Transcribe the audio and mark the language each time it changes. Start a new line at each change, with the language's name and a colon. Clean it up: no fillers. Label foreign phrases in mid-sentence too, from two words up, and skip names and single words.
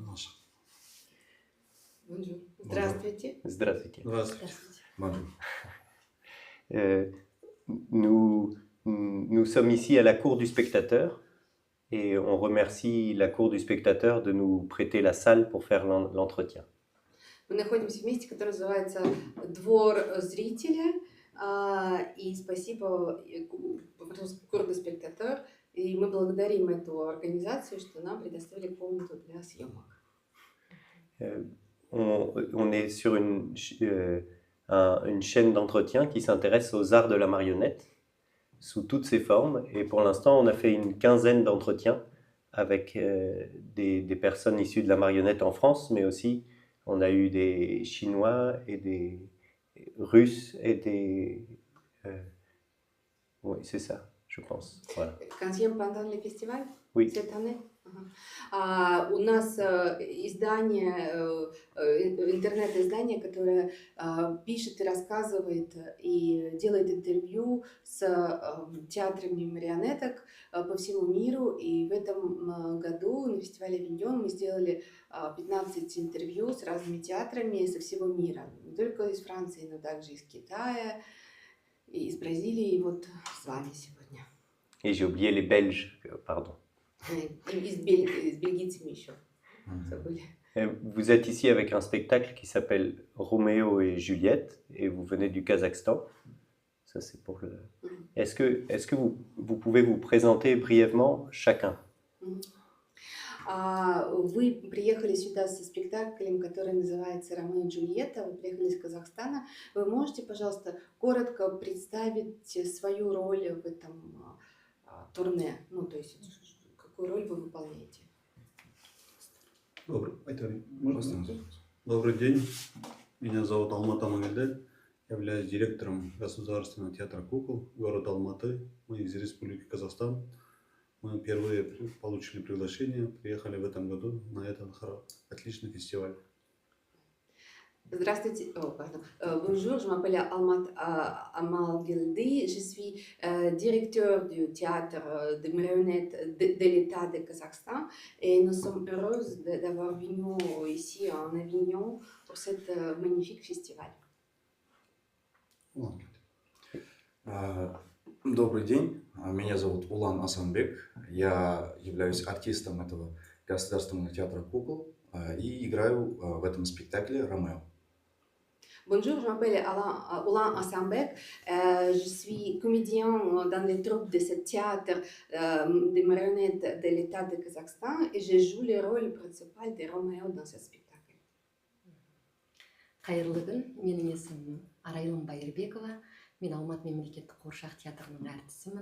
French: Bonjour.
Russian: Здравствуйте. Здравствуйте. Здравствуйте.
French: Nous sommes ici à la cour du spectateur et on remercie la cour du spectateur de nous prêter la salle pour faire l'entretien.
Russian: Мы находимся в месте, которое называется «Двор зрителя», и спасибо «Курдый спектатор», и мы благодарим эту организацию, что нам предоставили комнату для съемок.
French: On est sur une chaîne d'entretien qui s'intéresse aux arts de la marionnette sous toutes ses formes et pour l'instant on a fait une quinzaine d'entretiens avec des personnes issues de la marionnette en France, mais aussi on a eu des Chinois et des Russes et des... oui, c'est ça, je pense. Voilà. Quinzième pendant le festival Oui. Cette année?
Russian: У нас издание, интернет-издание, которое пишет и рассказывает и делает интервью с театрами марионеток по всему миру. И в этом году на фестивале «Авиньон» мы сделали 15 интервью с разными театрами со всего мира. Не только из Франции, но также из Китая, и из Бразилии. И вот с вами сегодня.
French: Et j'ai oublié les Belges, pardon.
Russian: С бельгийцами еще забыли.
French: Vous êtes ici avec un spectacle qui s'appelle Roméo et Juliette et vous venez du Kazakhstan. Ça c'est pour le... Est-ce que vous pouvez vous présenter brièvement chacun?
Russian: Вы приехали сюда со спектаклем, который называется «Ромео и Джульетта». Вы приехали из Казахстана. Вы можете, пожалуйста, коротко представить свою роль в этом турне? Ну, то есть, какую роль вы выполняете? Добрый день. Меня зовут Алмат Амангельдей. Являюсь директором Государственного театра кукол города Алматы. Мы из Республики Казахстан. Мы впервые получили приглашение, приехали в этом году на этот отличный фестиваль. Здравствуйте,
French: bonjour, je m'appelle Almat Amalgildi, je suis directeur du théâtre de marionnettes de l'État de Kazakhstan et nous sommes heureuses d'avoir venu ici en Avignon pour cet magnifique festival.
Russian: Добрый день, меня зовут Улан Асанбек, я являюсь артистом этого Государственного театра кукол и играю в этом спектакле «Ромео».
French: Bonjour, je m'appelle Ulan Asambek, je suis comédien dans les troupes de ce théâtre de marionnettes de l'État de Kazakhstan et je joue le rôle principal de Roméo dans ce spectacle.
Kazakh: Қайырлы күн, менің есімім Арайлым Байырбекова, мен Алматы мемлекеттік қуыршақ театрының әртісімін.